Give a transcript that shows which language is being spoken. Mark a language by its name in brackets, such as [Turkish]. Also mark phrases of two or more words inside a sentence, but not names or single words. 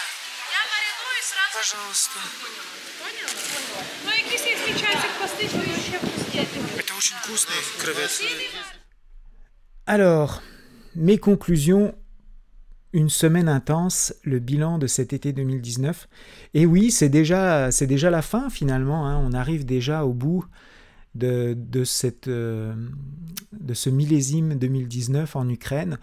[Russian] Я мариную сразу. Пожалуйста. Понял? [Ukrainian] Ну, якийсь який часик постить, ви ще пустите. [Russian] Это очень вкусные креветки. [French] Alors, mes conclusions, une semaine intense, le bilan de cet été 2019. Et oui, c'est déjà la fin finalement, hein. On arrive déjà au bout de ce millésime 2019 en Ukraine.